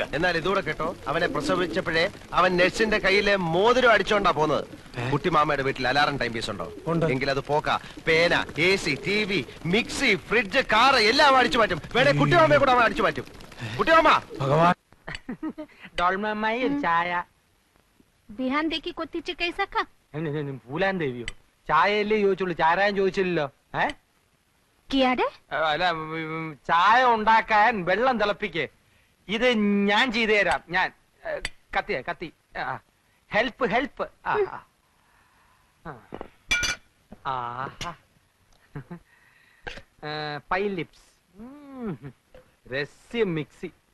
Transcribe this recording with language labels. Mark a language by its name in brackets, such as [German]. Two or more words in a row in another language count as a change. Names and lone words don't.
[Malayalam] എന്നാൽ ഇതൂടെ കേട്ടോ, അവനെ പ്രസവിച്ചപ്പോഴേ അവൻ നഴ്സിന്റെ കയ്യിലെ മോതിരം അടിച്ചോണ്ടാ പോന്നത്. കുട്ടിമാമയുടെ വീട്ടിൽ [English] alarm time piece [Malayalam] ഉണ്ടോ? എങ്കിൽ അത് പോക്ക. പേന, AC, TV, മിക്സി, ഫ്രിഡ്ജ്, കാറ് എല്ലാം അടിച്ചു മാറ്റും. വേണേ കുട്ടിമാമയെ കൂടെ അവൻ അടിച്ചു മാറ്റും. കുട്ടിമാമ, ഭഗവാൻ. ഡോൾമമ്മായി ഒരു ചായ. बिहान देखी कोती चे कैसा खा? പൂലാൻ ദേവിയോ? ചായയല്ലേ ചോദിച്ചുള്ളൂ, ചാരായം ചോദിച്ചില്ലല്ലോ. किया डे? അല്ല, ചായ ഉണ്ടാക്കാൻ വെള്ളം തിളപ്പിക്കേ. ഇത് ഞാൻ ചെയ്തു തരാം. ഞാൻ കത്തി [English] help help. [Malayalam] പൈ ലിപ്സ്, രസ്യ മിക്സി.